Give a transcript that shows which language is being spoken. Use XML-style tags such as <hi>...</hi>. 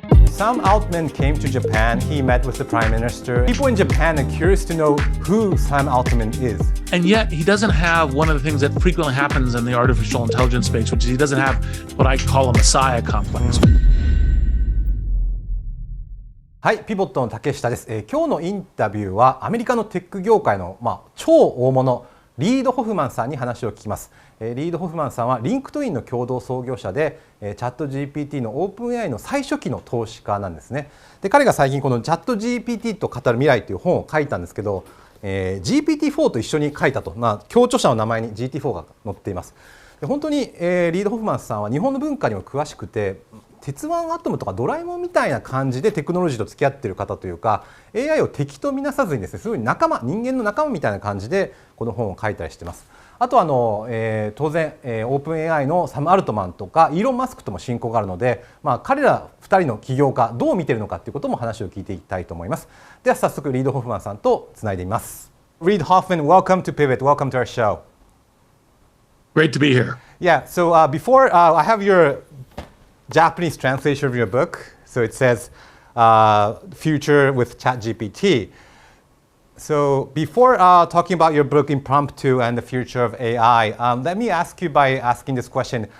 <en>Sam Altman came to Japan. He met with the Prime Minister. People in Japan are curious to know who Sam Altman is. And yet he doesn't have one of the things that frequently happens in the artificial intelligence space, which is he doesn't have what I call a messiah complex.</en> <ja>はい、ピボットの竹下です。今日のインタビューはアメリカのテック業界の、超大物リード・ホフマンさんに話を聞きます。リード・ホフマンさんはリンクトインの共同創業者で、チャット GPT の OpenAI の最初期の投資家なんですね。で、彼が最近このチャット GPT と語る未来という本を書いたんですけど、GPT-4 と一緒に書いたと、共著者の名前に GT4 が載っています。で、本当に、リード・ホフマンさんは日本の文化にも詳しくて、鉄腕アトムとかドラえもんみたいな感じでテクノロジーと付き合っている方というか AI を敵とみなさずにですね、すごい人間の仲間みたいな感じでこの本を書いたりしています。あと当然、OpenAI のサム・アルトマンとかイーロン・マスクとも親交があるので、彼ら2人の起業家どう見ているのかということも話を聞いていきたいと思います。では早速リード・ホフマンさんとつないでみます。</ja> <en>Reid Hoffman, welcome to Pivot. Welcome to our show. Great to be here. Yeah, so before I have your Japanese translation of your book. So it says future with ChatGPT. So before talking about your book Impromptu and the future of AI, let me ask you by asking this question.</en>